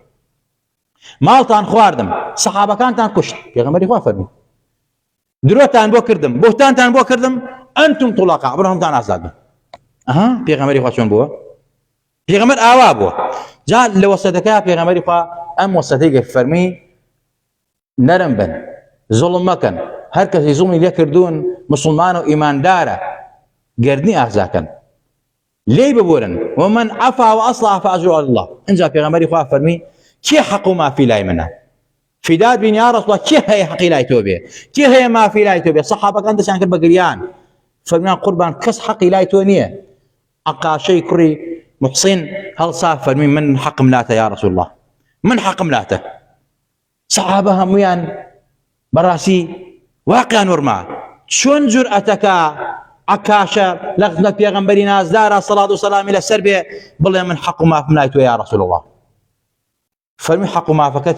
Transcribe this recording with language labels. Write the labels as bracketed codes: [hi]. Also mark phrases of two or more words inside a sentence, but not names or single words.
[ckb] ماڵتان خواردم سەحابەکانتان کوشت پێغەمبەری خوا فەرمووی درۆتان بۆ کردم بۆتانتان بۆ کردم [ar] ئەنتم طوڵەقا [ckb] بڕۆ هەمووتان ئازاد بن ئەها پێغەمبەری خوا چۆن بووە پێغەمبەر ئاوا بووە جا لە وەسەتەکە پێغەمبەری خوا ئەم وەسەتەی فەرمی نەرم بن زوڵم مەکەن هەر کەسی زوڵمی لێ کردوون مسلمان و ئیماندارە گردنی ئازاکەن لێی ببورن [ar] ومن عفا وأصلح فأجره على الله [ckb] اینجا پێغەمبەری خوا فەرمی کێ حەق و مافی لای منە فداد بین [ar] یا رسول الله [ckb] کێ هەیە حەقی لای تۆ بێ کێ هەیە مافی لای تۆ بێ سەحابەکان دەستیان کرد بە گریان فەرمیان قوربان کەس حەقی لای تۆ نییە عەقاشەی کوڕی محسین هەڵسا فەرمی من حەقم لاتە [ar] یا رسول الله [ckb] من حەقم لاتە سەحابە هەموویان بەڕاستی واقعیان وەرما چۆن جورئەتەکە عەکاشە لە خزمەت پێغەمبەری نازدارە سەڵات و سەلامی لەسەر بێ بڵێ من حەق و مافم لای تۆ [ar] یا رسول الله [ckb] فەرمی حەق و مافەکەت